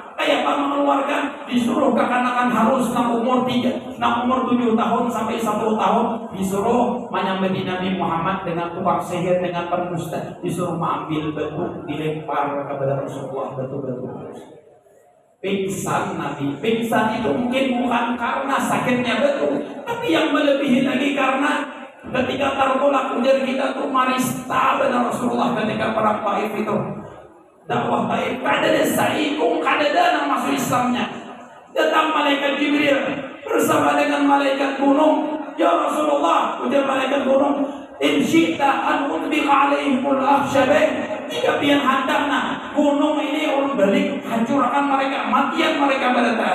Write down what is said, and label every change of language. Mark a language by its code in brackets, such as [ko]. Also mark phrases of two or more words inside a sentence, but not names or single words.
[id] Kayak apa mengeluarkan? Disuruh kekanakan harus umur 7 tahun sampai 10 tahun, disuruh menyambati Nabi Muhammad dengan tukang sihir, dengan pendusta, disuruh mengambil batu, dilempar kepada Rasulullah batu-batu. Pingsan Nabi. Pingsan itu mungkin bukan karena sakitnya betul, tapi yang melebihi lagi karena ketika tertolak ujar kita tuh marista benar Rasulullah ketika perang Taif itu. [bjn] Dakwah Taif kada ada saikung, kada ada yang masuk Islamnya. [id] Datang malaikat Jibril, bersama dengan malaikat gunung. [bjn] Ya Rasulullah, ujar malaikat gunung, [ar] in syi'ta an utbiqa alaihimul akhshabain, [bjn] jika pian handangna gunung ini ulun balik hancurkan mereka, matian mereka pada taat.